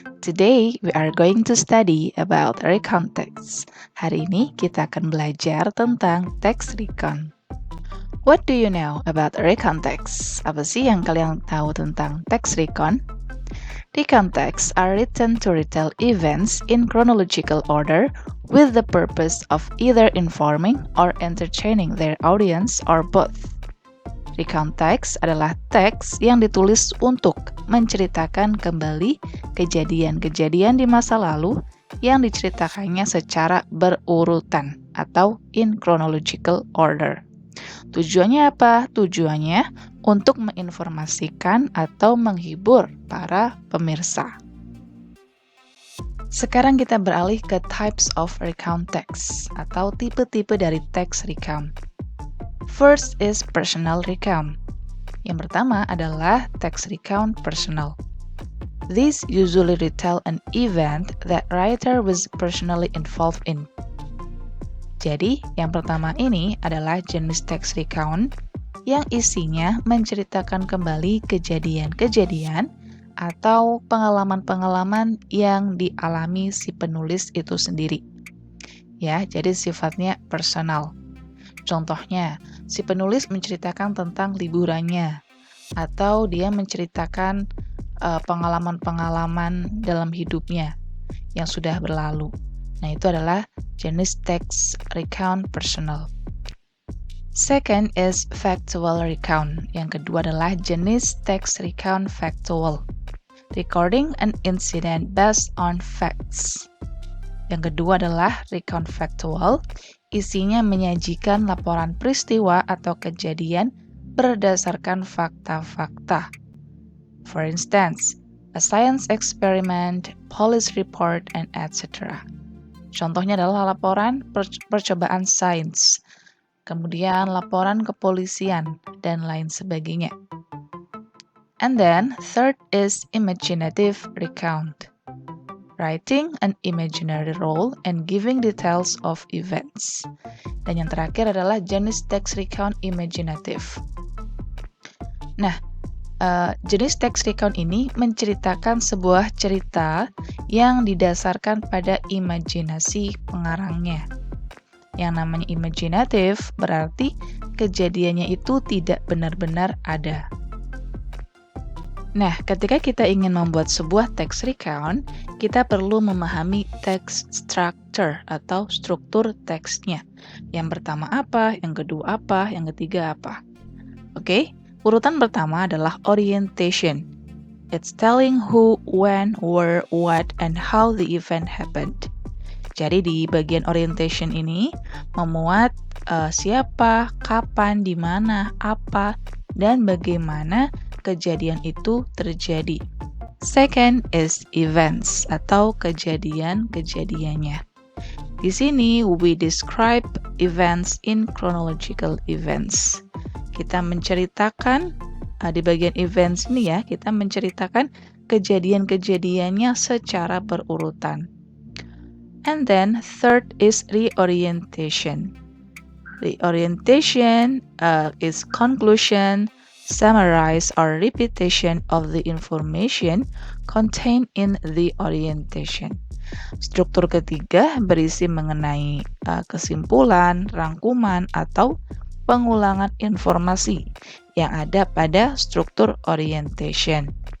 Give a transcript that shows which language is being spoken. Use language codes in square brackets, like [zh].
[en] Today we are going to study about recon text. [id] Hari ini kita akan belajar tentang text recon. [en] What do you know about recon text? [id] Apa sih yang kalian tahu tentang text recon? [en] Recon texts are written to retell events in chronological order with the purpose of either informing or entertaining their audience or both. [id] Recount text adalah teks yang ditulis untuk menceritakan kembali kejadian-kejadian di masa lalu yang diceritakannya secara berurutan atau [en] in chronological order. [id] Tujuannya apa? Tujuannya untuk menginformasikan atau menghibur para pemirsa. Sekarang kita beralih ke [en] types of recount text [id] atau tipe-tipe dari text recount. [en] First is personal recount. [id] Yang pertama adalah text recount personal. [en] These usually retell an event that writer was personally involved in. [id] Jadi, yang pertama ini adalah jenis text recount yang isinya menceritakan kembali kejadian-kejadian atau pengalaman-pengalaman yang dialami si penulis itu sendiri. Ya, jadi sifatnya personal. Contohnya, si penulis menceritakan tentang liburannya atau dia menceritakan pengalaman-pengalaman dalam hidupnya yang sudah berlalu. Nah, itu adalah jenis text recount personal. [en] Second is factual recount. [id] Yang kedua adalah jenis text recount factual. [en] Recording an incident based on facts. [id] Yang kedua adalah recount factual. Isinya menyajikan laporan peristiwa atau kejadian berdasarkan fakta-fakta. [en] For instance, a science experiment, police report, and etc. [id] Contohnya adalah laporan percobaan sains, kemudian laporan kepolisian, dan lain sebagainya. [en] And then, third is imaginative recount. Writing an imaginary role and giving details of events. [id] Dan yang terakhir adalah jenis text recount imaginative. Nah, jenis text recount ini menceritakan sebuah cerita yang didasarkan pada imajinasi pengarangnya. Yang namanya imaginative berarti kejadiannya itu tidak benar-benar ada. Nah, ketika kita ingin membuat sebuah text recount, kita perlu memahami text structure atau struktur teksnya. Yang pertama apa, yang kedua apa, yang ketiga apa. Oke? Urutan pertama adalah orientation. [en] It's telling who, when, where, what, and how the event happened. [id] Jadi di bagian orientation ini memuat siapa, kapan, di mana, apa, dan bagaimana kejadian itu terjadi. [en] Second is events [id] atau kejadian-kejadiannya. Di sini [en] we describe events in chronological events. [id] Kita menceritakan di bagian events ini ya, kita menceritakan kejadian-kejadiannya secara berurutan. [en] And then third is reorientation. Reorientation is conclusion, summarize or repetition of the information contained in the orientation. [id] Struktur ketiga berisi mengenai kesimpulan, rangkuman, atau pengulangan informasi yang ada pada struktur orientation.